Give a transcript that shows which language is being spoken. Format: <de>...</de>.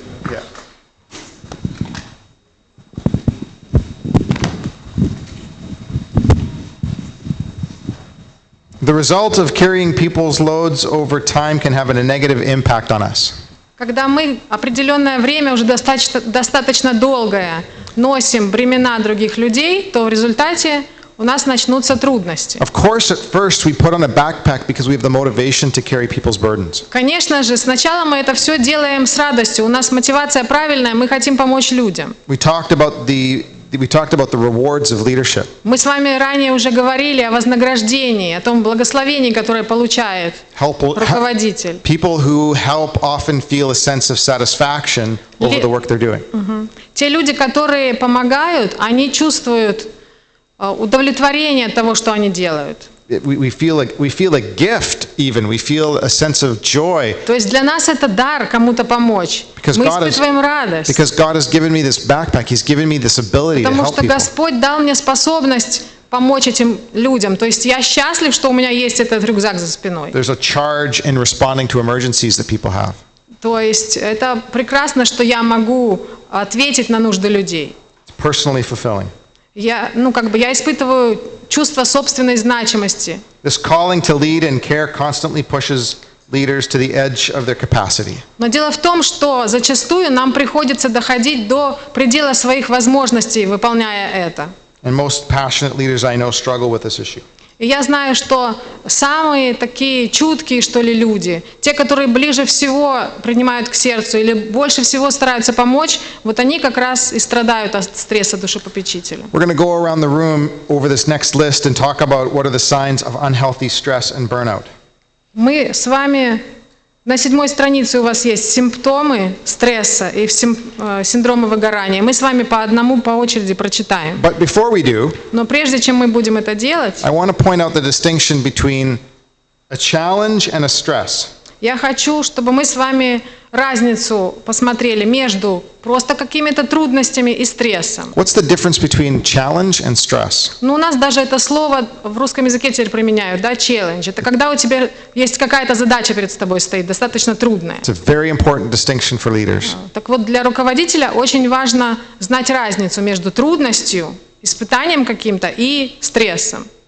<en>Yeah. The result of carrying people's loads over time can have a negative impact on us.</en> <ru>Когда мы определенное время, уже достаточно долгое, носим бремена других людей, то в результате у нас начнутся трудности.</ru> <en>Of course, at first we put on a backpack because we have the motivation to carry people's burdens.</en> <ru>Конечно же, сначала мы это все делаем с радостью. У нас мотивация правильная, мы хотим помочь людям.</ru> <en>We talked about the rewards of leadership.</en> <ru>Мы с вами ранее уже говорили о вознаграждении, о том благословении, которое получает руководитель.</ru> <en>People who help often feel a sense of satisfaction over the work they're doing.</en> <ru>Те люди, которые помогают, они чувствуют удовлетворение от того, что они делают.</ru> <en>We feel a gift even. We feel a sense of joy.</en> <ru>То есть для нас это дар кому-то помочь. Мы испытываем радость.</ru> <en>Because God has given me this backpack. He's given me this ability to</en> <ru>Потому</ru> <en>help</en> <ru>что</ru> <en>people.</en> <ru>Господь дал мне способность помочь этим людям. То есть я счастлив, что у меня есть этот рюкзак за спиной.</ru> <en>There's a charge in responding to emergencies that people have.</en> <ru>То есть это прекрасно, что я могу ответить на нужды людей.</ru> <en>It's personally fulfilling.</en> <ru>я испытываю чувство собственной значимости.</ru> <en>This calling to lead and care constantly pushes leaders to the edge of their capacity.</en> <ru>Но дело в том, что зачастую нам приходится доходить до предела своих возможностей, выполняя это.</ru> <en>And most passionate leaders I know struggle with this issue.</en> <ru>И я знаю, что самые такие чуткие, что ли, люди, те, которые ближе всего принимают к сердцу или больше всего стараются помочь, вот они как раз и страдают от стресса душепопечителя.</ru> <en>We're going to go around the room over this next list and talk about what are the signs of unhealthy stress and burnout.</en> <ru>Мы с вами, на 7-й странице у вас есть симптомы стресса и синдрома выгорания. Мы с вами по одному, по очереди прочитаем.</ru> <en>But before we do,</en> <ru>Но прежде чем мы будем это делать,</ru> <en>I want to point out the distinction between a challenge and a stress.</en> <ru>я хочу, чтобы мы с вами разницу посмотрели между просто какими-то трудностями и стрессом.</ru> <en>What's the difference between challenge and stress?</en> <ru>Ну, у нас даже это слово в русском языке теперь применяют, да, challenge. Это когда у тебя есть какая-то задача перед тобой стоит, достаточно трудная.</ru> <en>It's a very important distinction for leaders.</en> <ru>Так вот, для руководителя очень важно знать разницу между трудностью, испытанием каким-то и стрессом.</ru>